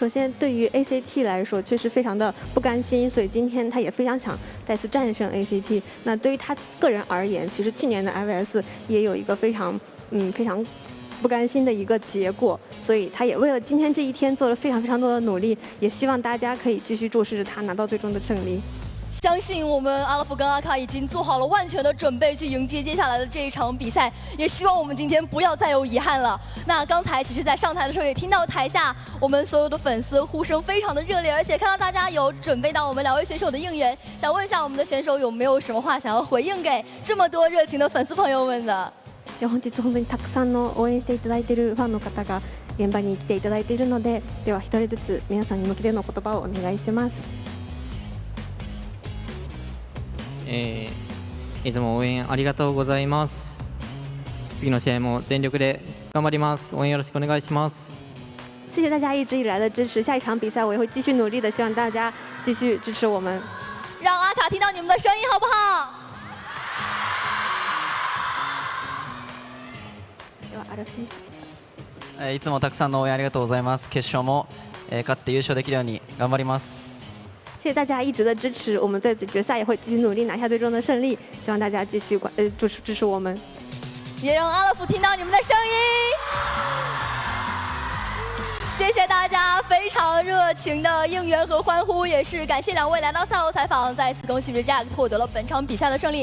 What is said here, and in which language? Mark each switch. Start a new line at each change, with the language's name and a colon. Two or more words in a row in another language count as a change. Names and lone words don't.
Chinese: 首先对于 ACT 来说确实非常的不甘心，所以今天他也非常想再次战胜 ACT。那对于他个人而言，其实去年的 IVS 也有一个非常不甘心的一个结果，所以他也为了今天这一天做了非常多的努力，也希望大家可以继续注视着他拿到最终的胜利。相信我们阿拉夫跟阿卡已经做好了万全的准备去迎接接下来的这一场比赛，也希望我们今天不要再有遗憾了。那刚才其实在上台的时候也听到台下我们所有的粉丝呼声非常的热烈，而且看到大家有准备到我们2位选手的应援，想问一下我们的选手有没有什么话想要回应给这么多热情的粉丝朋友们的？
Japanese: 本日本当にたくさんの応援していただいているファンの方が現場に来ていただいているので、では一人ずつ皆さんに向けての言葉をお願いします。いつも応援ありがとうございます。次の試合も全力で頑張ります。応援よろしくお願いします。
Chinese: 谢谢大家一直以来的支持，下一场比赛我也会继续努力的，希望大家继续支持我们。让阿卡听到你们的声音好不好？
Japanese: ではアルフ選手。いつもたくさんの応援ありがとうございます。決勝も勝って優勝できるように頑張ります。
Chinese: 谢谢大家一直的支持，我们在决赛也会继续努力拿下最终的胜利，希望大家继续支持我们。也让阿拉夫听到你们的声音。谢谢大家非常热情的应援和欢呼，也是感谢2位来到赛后采访，再次恭喜 Reject 获得了本场比赛的胜利。